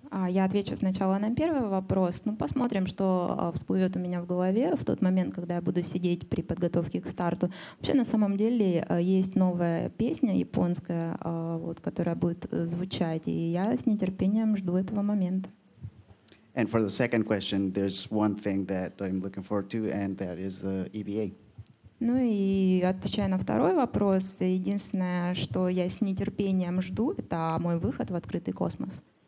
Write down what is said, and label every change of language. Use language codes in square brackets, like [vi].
[ru] Я отвечу сначала на первый вопрос. Ну, посмотрим, что всплывет у меня в голове в тот момент, когда я буду сидеть при подготовке к старту. Вообще, на самом деле, есть новая песня японская, вот, которая будет звучать, и я с нетерпением жду этого момента. [en] And for the second question, there's one thing that I'm looking forward to, and that is the EVA. [ru] Ну и отвечая на второй вопрос, единственное, что я с нетерпением жду, это мой выход в открытый космос.